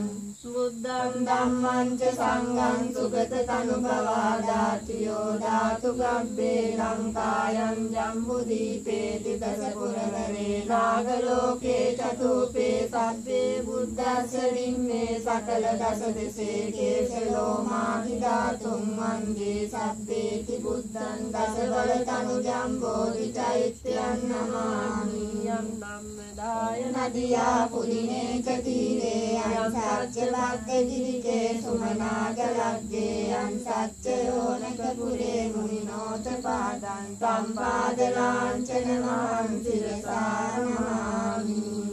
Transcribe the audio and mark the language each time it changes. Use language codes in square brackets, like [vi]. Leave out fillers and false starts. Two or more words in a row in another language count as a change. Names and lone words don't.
[pi] බුද්ධං ධම්මං ච සංඝං සුගත තනුභවා දාතියෝ ධාතු ගබ්බේ ලංකායං ජම්බුදීපේ දස පුරවරේ නාගලෝකේ චතුපේ සබ්බේ බුද්දස්ස විම්මේ සකල දස දෙසේ කේශලෝමාහි ධාතුන් වන්දේ සබ්බේති බුද්ධං දස බල තනු ජම්බෝධි චෛත්‍යං නමාමි යම් ධම්මදාය නදියා පුදිනේ චතිරේ යම් සත්‍ය භක්ත ගිරිකේ සුමනාග ලග්ගේ යම් සත්‍ය යෝනක පුරේ මුනිනෝත පාදං සම්පාද ලාංඡන මහං සිරසානමාමි